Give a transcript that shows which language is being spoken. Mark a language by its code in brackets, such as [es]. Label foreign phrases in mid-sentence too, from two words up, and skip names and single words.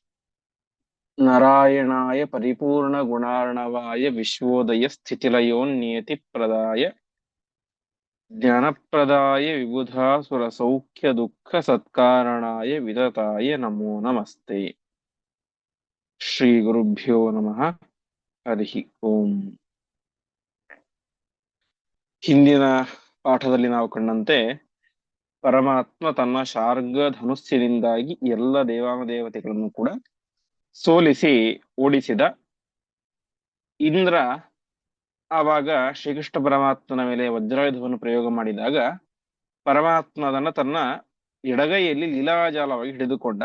[sa] नारायणाय परिपूर्णगुणार्णवाय विश्वोदय स्थितिलयोन्नियतिप्रदाय ज्ञानप्रदाय विबुधासुरसौख्यदुःखसत्कारणाय वितताय नमो नमस्ते। श्रीगुरुभ्यो नमः। हरिः ओम्। [kn] ಹಿಂದಿನ ಪಾಠದಲ್ಲಿ ನಾವು ಕಂಡಂತೆ ಪರಮಾತ್ಮ ತನ್ನ ಶಾರ್ಗ ಧನುಸ್ಸಿನಿಂದಾಗಿ ಎಲ್ಲ ದೇವಾನುದೇವತೆಗಳನ್ನು ಕೂಡ ಸೋಲಿಸಿ ಓಡಿಸಿದ. ಇಂದ್ರ ಆವಾಗ ಶ್ರೀಕೃಷ್ಣ ಪರಮಾತ್ಮನ ಮೇಲೆ ವಜ್ರಾಯುಧವನ್ನು ಪ್ರಯೋಗ ಮಾಡಿದಾಗ ಪರಮಾತ್ಮ ತನ್ನ ಎಡಗೈಯಲ್ಲಿ ಲೀಲಾಜಾಲವಾಗಿ ಹಿಡಿದುಕೊಂಡ.